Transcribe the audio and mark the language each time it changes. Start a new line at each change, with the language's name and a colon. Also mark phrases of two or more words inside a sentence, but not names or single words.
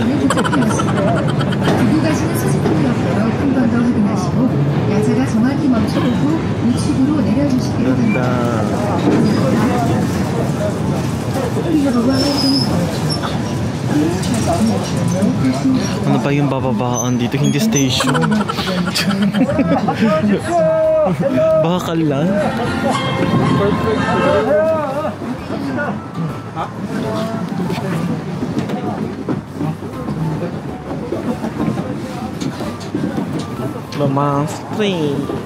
Korean: 두고 가시는 수직통로 앞으로 한 번 더 확인하시고 야차가 정확히 멈추고 후 우측으로 내려주시기로 합니다.
Filipino: Ano ba yung bababaan dito? Hindi station. Bakal lang. Mamang Street.